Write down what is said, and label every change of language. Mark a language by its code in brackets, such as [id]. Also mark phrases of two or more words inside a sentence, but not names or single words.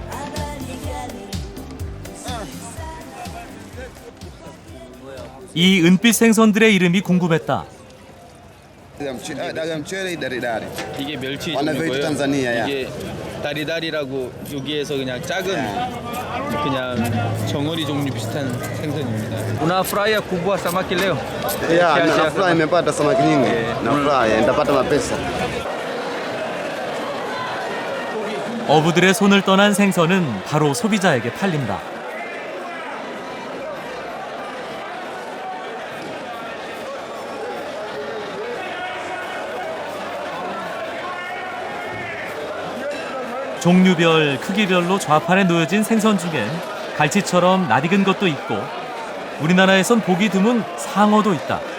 [ko] 이 은빛 생선들의 이름이 궁금했다. 이게 멸치 종이고요. 이게 다리다리라고 여기에서 그냥 작은 그냥 정어리 종류 비슷한 생선입니다. [sw] Una fraya kubwa samaki leo? Yeah, nafurahi nimepata samaki nyingi. Nafurahi nitapata mapesa. [ko] 어부들의 손을 떠난 생선은 바로 소비자에게 팔린다. 종류별, 크기별로 좌판에 놓여진 생선 중엔 갈치처럼 낯익은 것도 있고 우리나라에선 보기 드문 상어도 있다.